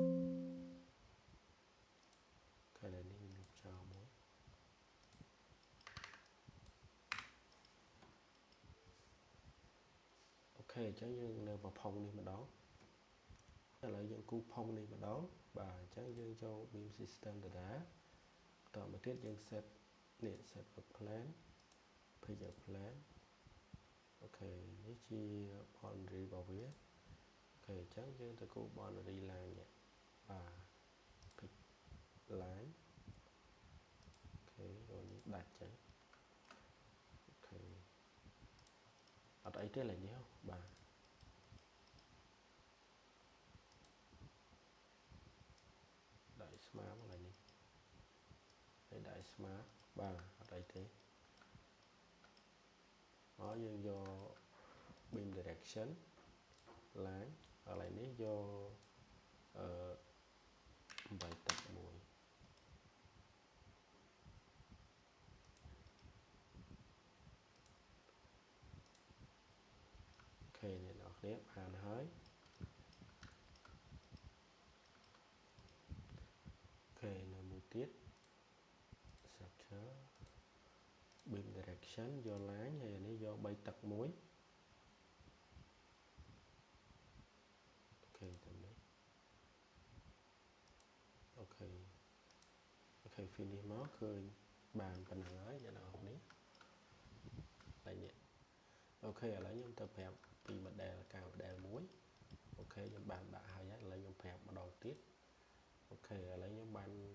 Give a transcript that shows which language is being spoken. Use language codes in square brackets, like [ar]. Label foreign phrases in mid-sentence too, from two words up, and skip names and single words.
[km] ខេនេះខ្ញុំលុបចោលមួយអូខេអញ្ចឹងយើងនៅប្រផុងនេះម្ដងឥឡូវយើង គូផុងនេះម្ដងបាទអញ្ចឹងយើងចូល [en] beam system [km] ដដែលតមកទៀតយើង set នេះ [en] set up plan pick up plan [km] អូខេនេះជា boundary របស់វាអូខេអញ្ចឹងយើងទៅគូ [en] boundary line [km] នេះបាទ [en] pick line [km] អូខេយកនេះដាច់ចឹងអូខេអត់អីទេឡើយនេះបាទ ដាក់ស្មើមកឡើយនេះហើយដាក់ស្មើបាទអត់អីទេ មកយើងយក [en] beam direction line [km] ឥឡូវនេះយក 8ទឹក1អូខេអ្នកនរគ្នាបានហើយអូខេនៅមួយទៀត [en] structure beam direction [km] យក line ហើយអានេះយក3ទឹក1 អូខេតាមនេះអូខេអូខេ finish មកឃើញបានប៉ុណ្ណឹងហើយអ្នកនរគ្នាតែនេះអូខេឥឡូវខ្ញុំទៅប្រាប់ពី model កៅ model មួយអូខេខ្ញុំបានដាក់ហើយឥឡូវខ្ញុំប្រាប់ម្ដងទៀតអូខេឥឡូវខ្ញុំបាន